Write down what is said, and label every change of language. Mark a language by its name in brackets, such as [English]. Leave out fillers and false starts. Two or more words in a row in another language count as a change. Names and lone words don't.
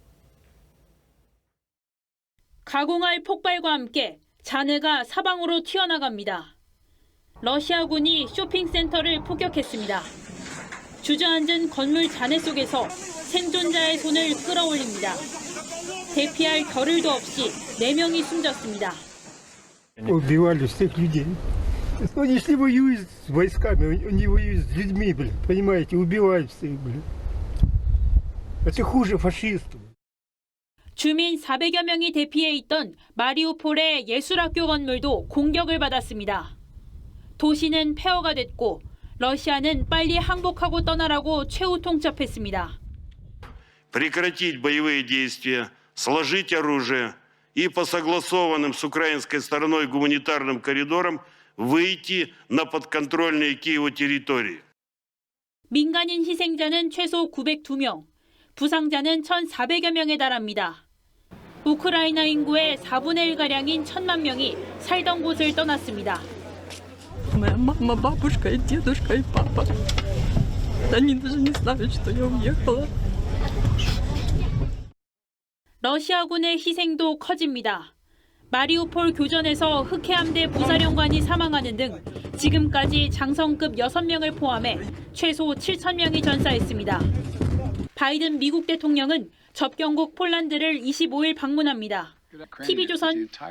[Korean] 가공할 폭발과 함께 잔해가 사방으로 튀어나갑니다. 러시아군이 쇼핑센터를 폭격했습니다. 주저앉은 건물 잔해 속에서 생존자의 손을 끌어올립니다. 대피할 겨를도 없이 4명이 숨졌습니다. [Russian] Убивали всех людей. Они шли воюют с войсками, они воюют с людьми, блин, понимаете, убивают всех, блин. Это хуже фашистов. [Korean] 주민 400여 명이 대피해 있던 마리우폴의 예술학교 건물도 공격을 받았습니다. 도시는 폐허가 됐고 러시아는 빨리 항복하고 떠나라고 최후 통첩했습니다. [Russian] Прекратить боевые действия, сложить оружие и по согласованным с украинской стороной гуманитарным коридорам выйти на подконтрольные Киеву территории. [Korean] 민간인 희생자는 최소 902명, 부상자는 1,400여 명에 달합니다. 우크라이나 인구의 4분의 1가량인 1,000만 명이 살던 곳을 떠났습니다. [Russian] Моя мама, бабушка, и дедушка, и папа. Они даже не знают, что я уехала. [Korean] 러시아군의 희생도 커집니다. 마리우폴 교전에서 흑해함대 부사령관이 사망하는 등 지금까지 장성급 6명을 포함해 최소 7,000명이 전사했습니다. 바이든 미국 대통령은 접경국 폴란드를 25일 방문합니다.